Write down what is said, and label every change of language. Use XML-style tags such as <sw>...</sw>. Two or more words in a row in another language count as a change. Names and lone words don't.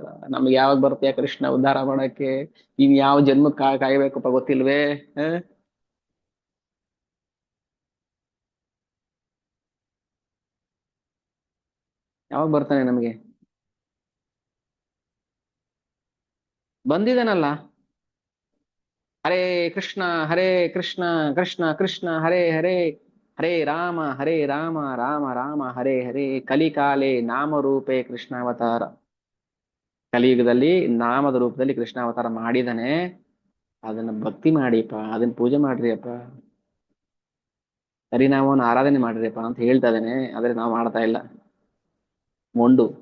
<kn>ನಮ್ಗೆ ಯಾವಾಗ ಬರ್ತೀಯ ಕೃಷ್ಣ ಉದ್ಧಾರ ಮಾಡಕ್ಕೆ? ಇನ್ ಯಾವ ಜನ್ಮಕ್ಕೆ ಕಾಯ್ಬೇಕಪ್ಪ ಗೊತ್ತಿಲ್ವೇ? ಆ? ಯಾವಾಗ ಬರ್ತಾನೆ ನಮಗೆ? ಬಂದಿದ್ದಾನಲ್ಲ.</kn> <sa>ಹರೇ ಕೃಷ್ಣ ಹರೇ ಕೃಷ್ಣ ಕೃಷ್ಣ ಕೃಷ್ಣ ಹರೇ ಹರೇ, ಹರೇ ರಾಮ ರಾಮ ರಾಮ ಹರೇ ಹರೇ. ಕಲಿಕಾಲೆ ನಾಮರೂಪೇ ಕೃಷ್ಣಾವತಾರ.</sa> <kn>ಕಲಿಯುಗದಲ್ಲಿ ನಾಮದ ರೂಪದಲ್ಲಿ ಕೃಷ್ಣಾವತಾರ ಮಾಡಿದಾನೆ. ಅದನ್ನ ಭಕ್ತಿ ಮಾಡಿಪ್ಪ, ಅದನ್ನ ಪೂಜೆ ಮಾಡ್ರಿಯಪ್ಪ, ಹರಿನಾಮವನ್ನು ಆರಾಧನೆ ಮಾಡ್ರಿಯಪ್ಪ ಅಂತ ಹೇಳ್ತಾ ಇದ್ದಾನೆ. ಆದ್ರೆ ನಾವು ಮಾಡ್ತಾ ಇಲ್ಲ, ಮೊಂಡು.</kn>